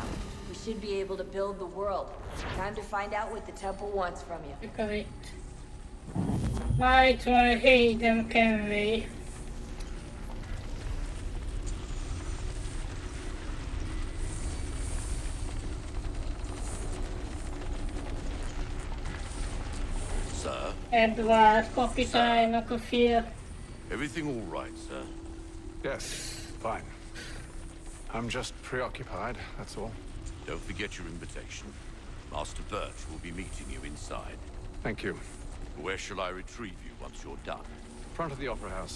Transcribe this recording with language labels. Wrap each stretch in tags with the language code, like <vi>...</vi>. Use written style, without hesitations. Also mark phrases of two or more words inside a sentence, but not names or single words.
<en>We should be able to build the world. Time to find out what the temple wants from you.</en> <hu>Mikor itt? Már itt van a Hayden Kenway.</hu> <en>Sir?</en> <hu>Edward kapitánynak a fia.</hu> <en>Everything all right, sir? Yes, fine. I'm just preoccupied, that's all. Don't forget your invitation. Master Birch will be meeting you inside. Thank you. Where shall I retrieve you once you're done? Front of the Opera House.</en>